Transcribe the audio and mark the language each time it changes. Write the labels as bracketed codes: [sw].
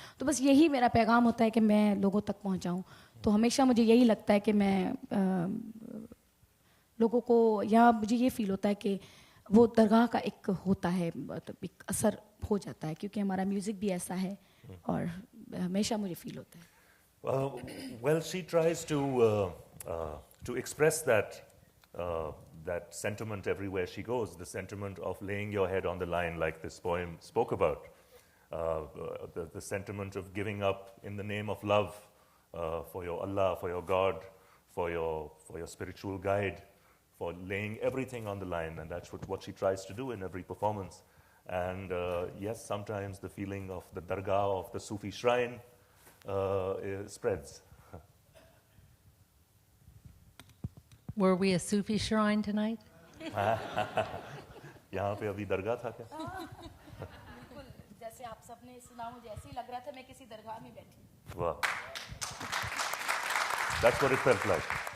[hi] तो बस यही मेरा पैगाम होता है कि मैं लोगों तक पहुंचाऊं। तो हमेशा मुझे यही लगता है कि मैं लोगों को, या मुझे ये फील होता है कि वो दरगाह का एक होता है, मतलब एक असर हो जाता है, क्योंकि हमारा म्यूज़िक भी ऐसा है और हमेशा मुझे फील होता है। [en] Well, she tries to express that sentiment everywhere she goes, the sentiment of laying your head on the line, like this poem spoke about, the sentiment of giving up in the name of love for your Allah, for your God, for your spiritual guide, for laying everything on the line, and that's what she tries to do in every performance. And yes, sometimes the feeling of the dargah, of the Sufi shrine, spreads. Were we a Sufi shrine tonight? [hi] यहाँ पे अभी दरगाह था क्या? बिल्कुल, जैसे आप सबने सुना, मुझे ऐसे ही लग रहा था मैं किसी दरगाह में बैठी। [en] वाह, that's what it felt like.